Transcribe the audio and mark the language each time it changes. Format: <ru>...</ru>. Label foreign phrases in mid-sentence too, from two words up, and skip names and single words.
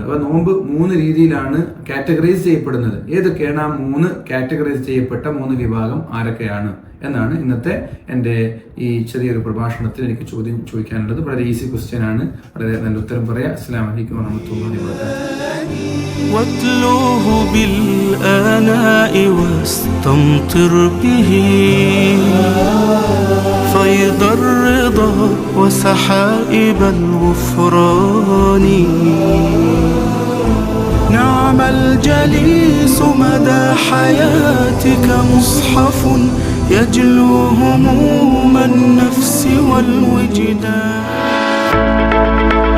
<ml>അപ്പൊ നോമ്പ് 3 രീതിയിലാണ് കാറ്റഗറൈസ് ചെയ്യപ്പെടുന്നത്. ഏതൊക്കെയാണ് ആ 3 കാറ്റഗറൈസ് ചെയ്യപ്പെട്ട 3 വിഭാഗം ആരൊക്കെയാണ് എന്നാണ് ഇന്നത്തെ എൻ്റെ ഈ ചെറിയൊരു പ്രഭാഷണത്തിൽ എനിക്ക് ചോദിക്കാനുള്ളത്. വളരെ</ml> <en>easy question</en> <ml>ആണ്, വളരെ നല്ല ഉത്തരം പറയാം.</ml> <ar>السلام عليكم ورحمة الله وبركاته. واتلوه بالآناء واستمطر به فيض الرضا وسحائب الغفران. نعم الجليس مدى حياتك مصحف يجلو هموم النفس والوجدان.</ar>